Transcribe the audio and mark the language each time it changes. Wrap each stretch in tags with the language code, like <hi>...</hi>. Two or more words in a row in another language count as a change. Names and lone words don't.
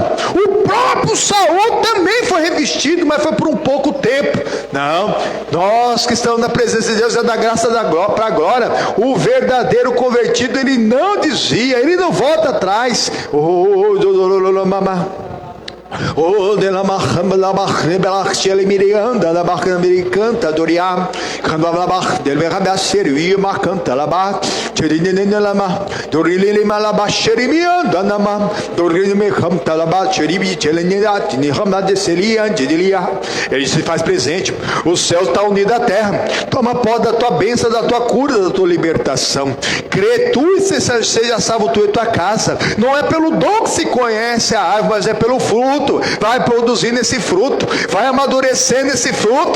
<pt>O próprio Saul também foi revestido, mas foi por um pouco tempo. Não, nós que estamos na presença de Deus, é da graça para a glória. O verdadeiro convertido, ele não desvia, ele não volta atrás. Oh, de la mahamba la bahre belach chele mirianda la bahre americanta doria quando la bah del verba servi ma canta la bah cherinene la ma dorile ma la bah cherimianda na ma dorile me canta la bah cheribi chelenidade ni rama de selia dilia. Ele se faz presente. O céu está unido à terra. Toma posse da tua bênção, da tua cura, da tua libertação. Crê tu e seja salvo tu e tua casa. Não é pelo dom que se conhece a árvore, mas é pelo fruto. Vai produzir nesse fruto, vai amadurecer nesse fruto.</pt>